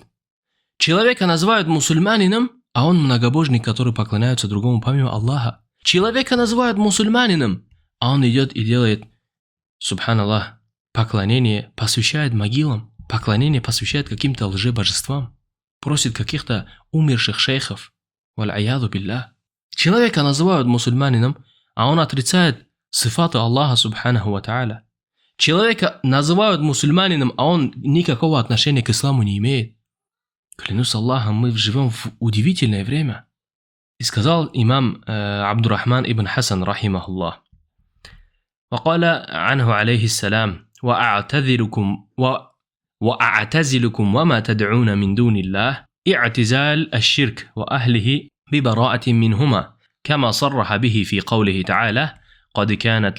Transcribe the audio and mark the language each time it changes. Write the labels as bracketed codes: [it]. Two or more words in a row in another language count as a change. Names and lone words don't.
[ru] Человека называют мусульманином, а он многобожник, который поклоняется другому помимо Аллаха. Человека называют мусульманином, а он идет и делает, субханаллах, поклонение, посвящает могилам, поклонение посвящает каким-то лжебожествам, просит каких-то умерших шейхов. [ar] والعياذ بالله. [ru] Человека называют мусульманином, а он отрицает сифаты Аллаха [ar] سبحانه وتعالى. [ru] Человека называют мусульманином, а он никакого отношения к исламу не имеет. Клянусь Аллахом, мы живем в удивительное время. И сказал имам Абдуррахман ибн Хасан, рахимахуллах: [ar] وقال عنه عليه السلام: وأعتزلكم وما تدعون من دون الله اعتزال الشرك وأهله ببراءة منهما، كما صرح به في قوله تعالى: قد كانت